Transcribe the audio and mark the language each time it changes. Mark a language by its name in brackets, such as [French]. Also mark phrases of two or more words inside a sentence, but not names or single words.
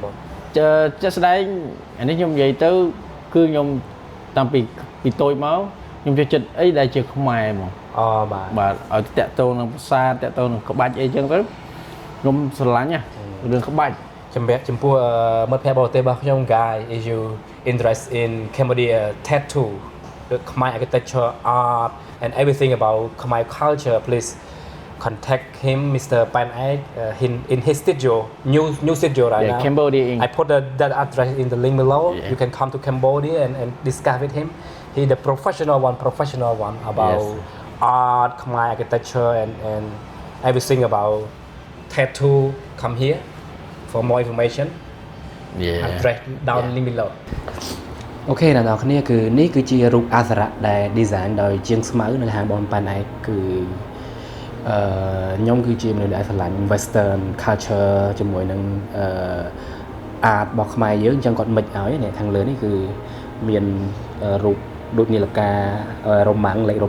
[Khmer] បងចាស្ដែងអានេះខ្ញុំនិយាយទៅគឺខ្ញុំតាំងពីតូចមកខ្ញុំចូលចិត្តអីដែលជាខ្មែរហ្មងបាទឲ្យតាក់ទងនឹងភាសាតាក់ទងនឹងក្បាច់អីចឹងទៅខ្ញុំស្រឡាញ់ណារឿងក្បាច់ចំពោះមិត្តភ័ក្តិបរទេសរបស់ខ្ញុំ [English] guy is you interest in Cambodia tattoo the Khmer architecture art and everything about Khmer culture please contact him Mr. Pan Aek in his studio new studio right now Cambodia I put that address in the link below you can come to Cambodia and discuss with him he the professional one about art Khmer architecture and everything about tattoo come here for more information address down link below [Khmer] អូខេអ្នកនរគ្នាគឺនេះគឺជារូបអក្សរៈដែល design ដោយជាងស្មៅនៅហាងបងប៉ាន់ឯកគឺខ្ញុំគឺជាមនុស្សដែលស្រឡាញ់ [English] western culture [Khmer] ជាមួយនឹងart របស់ខ្មែរយើងអញ្ចឹងគាត់មិចឲ្យនេះខាងលើនេះគឺមានរូបដូចនាឡិការ៉ូម៉ាំងលេខរ៉ូ